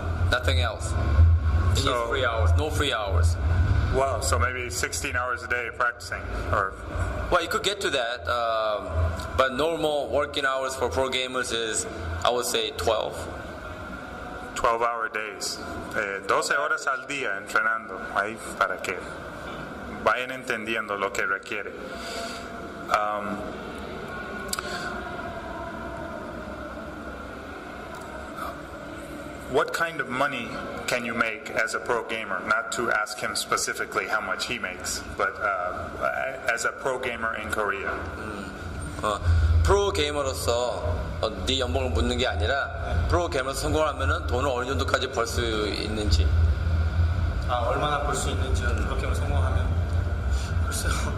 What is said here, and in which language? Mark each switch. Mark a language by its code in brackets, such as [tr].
[en] Nothing else. They need 3 hours. No 3 hours. Wow. So maybe 16 hours a day practicing, or. Well, you could get to that, but normal working hours for pro gamers is, I would say, 12. 12-hour days. [es] 12 horas al día entrenando. Ahí para que vayan entendiendo lo que requiere. [en] What kind of money can you make as a pro gamer? Not to ask him specifically how much he makes, but as a pro gamer in Korea. [ko] 프로 게이머로서 네 연봉을 묻는 게 아니라 프로 게이머로 성공하면은 돈을 어느 정도까지 벌 수 있는지. 얼마나 벌 수 있는지 프로게이머 성공하면. 글쎄요.